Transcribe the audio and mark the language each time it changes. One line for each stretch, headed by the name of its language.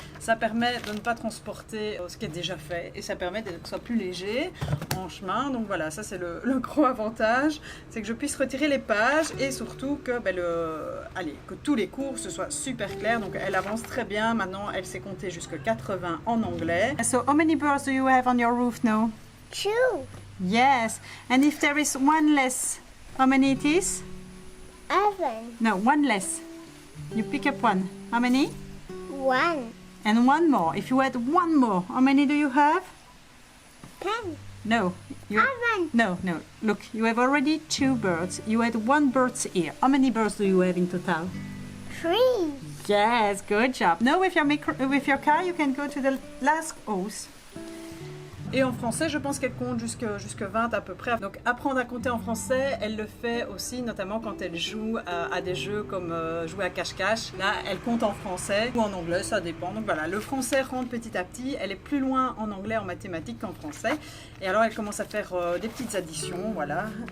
French: Ça permet de ne pas transporter ce qui est déjà fait, et ça permet que ce soit plus léger en chemin. Donc voilà, ça c'est le gros avantage, c'est que je puisse retirer les pages, et surtout que, que tous les cours ce soit super clair. Donc elle avance très bien, maintenant elle sait compter jusqu'à 80 en anglais.
English: So how many birds do you have on your roof now? 2. Yes, and if there is one less, how many it is? 11. No, one less. You pick up one. How many? 1. And one more. If you add one more, how many do you have? 10. No. You 11. No. Look, you have already 2 birds. You add 1 bird here. How many birds do you have in total? 3. Yes, good job. Now with your car, you can go to the last house.
French: Et en français, je pense qu'elle compte jusque 20 à peu près. Donc apprendre à compter en français, elle le fait aussi notamment quand elle joue à des jeux comme jouer à cache-cache. Là, elle compte en français ou en anglais, ça dépend. Donc voilà, le français rentre petit à petit. Elle est plus loin en anglais, en mathématiques qu'en français. Et alors, elle commence à faire des petites additions, voilà.